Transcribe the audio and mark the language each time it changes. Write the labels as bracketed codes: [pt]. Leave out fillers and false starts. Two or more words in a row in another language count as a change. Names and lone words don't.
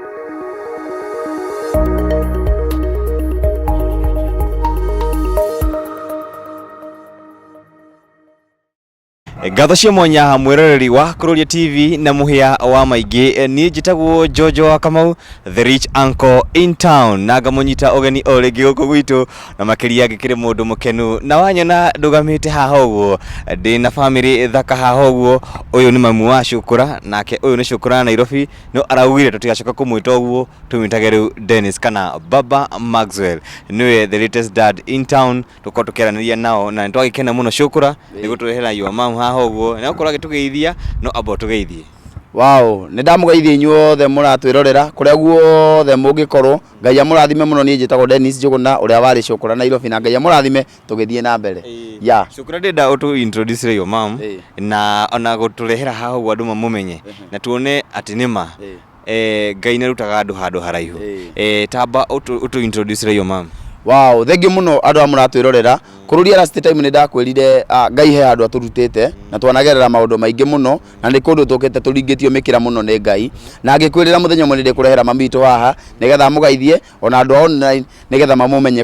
[ki] Ngatho cia mwanya mwĩroreri wa Kuroria TV na mũhĩa wa maingĩ niĩ njĩtagwo Jojo wa Kamau, [en] the rich uncle in town, [ki] na ngamunyita ũgeni o rĩngĩ gũkũ gwitũ na makĩria ngĩkĩrĩ mũndũ mũkenu na wanyona ndũgamĩte haha ũguo ndĩ na family thaka haha ũguo. Ũyũ nĩ mamu wa Cukura, nake ũyũ nĩ Cukura Nairobi, no araugire tũtigacoka kũmwĩta ũguo tũmwĩtage rĩu Dennis kana Baba Maxwell. [en] Nĩwe the latest dad in town, [ki] tũkorwo tũkĩaranĩria nao na nĩtwagĩkena mũno Cukura nĩgũtũrehera [en] your mom [ki] haha ũguo na ũkorwo agĩtũgeithia no abo tũgeithie. Wow, nĩ ndamugeithia inyuothe mũratwĩrorera kũrĩa guothe mũngĩkorwo. Ngai amũrathime mũno. Niĩ njĩtagwo Dennis Njuguna ũrĩa warĩ Cukura Nairobi, na Ngai amũrathime tũgĩthiĩ na mbere. Cukura ndenda ũtũ [en] introduce your mom [ki] na ona gũtũrehera haha ũguo andũ mamũmenye na tuone atĩ nĩma Ngai nĩarutaga andũ handũ haraihu. Tamba ũtũ [en] introduce your mom. [ki] Wow, thengi muno andũ a mũratwĩrorera. Kururia [en] last time [ki] nĩ ndakwĩrire Ngai he andũ atũrutĩte na twanagerera maũndũ maingĩ mũno na nĩ kũndũ tũkĩte tũringĩtio mĩkĩra mũno nĩ Ngai, na ngĩkwĩrĩra mũthenya ũmwe nĩ ndĩkũrehera mami witũ haha nĩgetha mũgeithie ona andũ online nĩgetha mamũmenye.